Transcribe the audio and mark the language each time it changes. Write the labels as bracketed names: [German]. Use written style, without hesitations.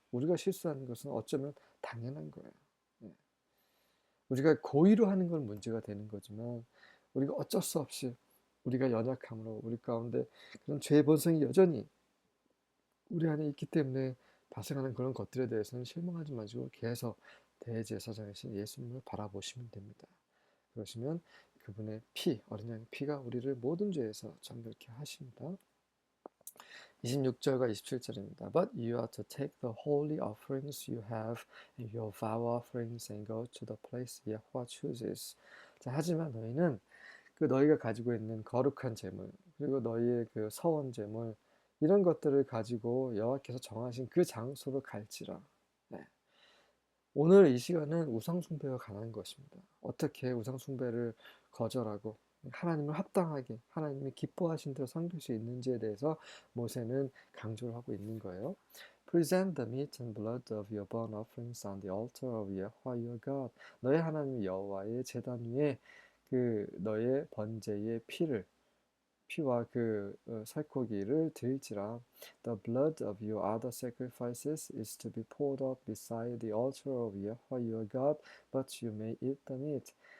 [Korean] 우리가 실수하는 것은 어쩌면 당연한 거예요. 우리가 고의로 하는 건 문제가 되는 거지만, 우리가 어쩔 수 없이 우리가 연약함으로 우리 가운데 그런 죄의 본성이 여전히 우리 안에 있기 때문에 발생하는 그런 것들에 대해서는 실망하지 마시고 계속 대제사장이신 예수님을 바라보시면 됩니다. 그러시면 그분의 피, 어린 양의 피가 우리를 모든 죄에서 정결케 하십니다. 26절과 27절입니다. [English] But you are to take the holy offerings you have and your vow offerings and go to the place Yahweh chooses. [Korean] 자, 하지만 너희는 그 너희가 가지고 있는 거룩한 제물, 그리고 너희의 그 서원 제물, 이런 것들을 가지고 여호와께서 정하신 그 장소로 갈지라. 네. 오늘 이 시간은 우상숭배와 관한 것입니다. 어떻게 우상숭배를 거절하고 하나님을 합당하게, 하나님이 기뻐하신 대로 섬길 수 있는지에 대해서 모세는 강조를 하고 있는 거예요. [English] Present the meat and blood of your burnt offerings on the altar of Yahweh your God. [Korean] 너의 하나님 여호와의 제단 위에 그 너의 번제의 피와 그 살코기를 드릴지라. [English] The blood of your other sacrifices is to be poured out beside the altar of Yahweh your God, but you may eat the meat.